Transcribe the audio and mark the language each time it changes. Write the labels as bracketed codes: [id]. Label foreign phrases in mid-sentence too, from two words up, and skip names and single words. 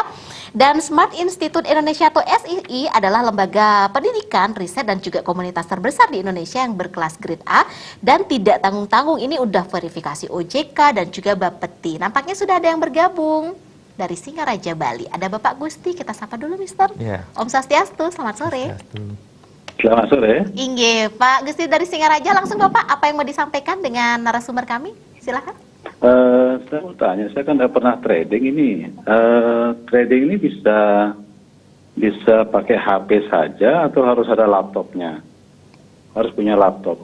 [id] Dan Smart Institute Indonesia atau SII adalah lembaga pendidikan, riset dan juga komunitas terbesar di Indonesia yang berkelas grade A dan tidak tanggung-tanggung. Ini udah verifikasi OJK dan juga Bapeti. Nampaknya sudah ada yang bergabung dari Singaraja Bali. Ada Bapak Gusti, kita sapa dulu Mister. Iya. [sa] Om Swastiastu, [id] selamat sore. Selamat sore. Inge, Pak Gusti dari Singaraja, langsung Bapak apa yang mau disampaikan dengan narasumber kami? Silakan. Saya mau tanya, saya kan tidak pernah trading ini. Trading ini bisa pakai HP saja atau harus ada laptopnya? Harus punya laptop.